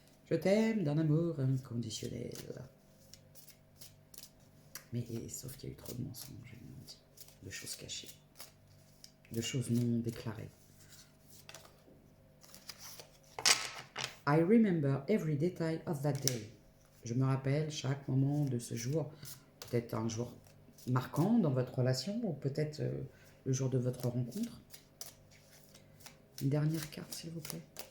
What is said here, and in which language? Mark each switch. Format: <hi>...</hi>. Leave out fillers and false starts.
<fr>Je t'aime d'un amour inconditionnel. Mais sauf qu'il y a eu trop de mensonges, de choses cachées, de choses non déclarées.</fr> <en>I remember every detail of that day.</en> <fr>Je me rappelle chaque moment de ce jour, peut-être un jour marquant dans votre relation, ou peut-être le jour de votre rencontre. Une dernière carte, s'il vous plaît.</fr>